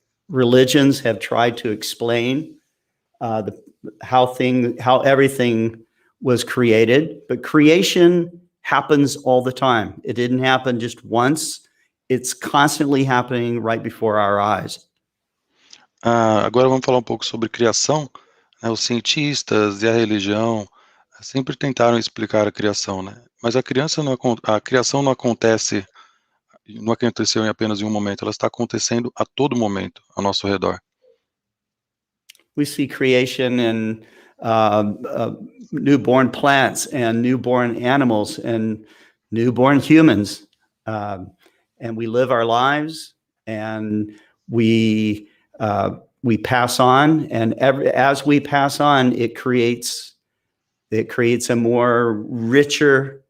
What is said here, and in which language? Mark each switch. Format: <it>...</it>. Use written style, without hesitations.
<en>Religions have tried to explain how everything was created, but creation happens all the time. It didn't happen just once. It's constantly happening right before our eyes.</en> <pt>Agora vamos falar um pouco sobre criação. Os cientistas e a religião sempre tentaram explicar a criação, né? Mas a criação não aconteceu em apenas um momento, ela está acontecendo a todo momento ao nosso redor.</pt> <en>We see creation in newborn plants and newborn animals and newborn humans, and we live our lives and we pass on, and as we pass on, it creates a more richer.</en>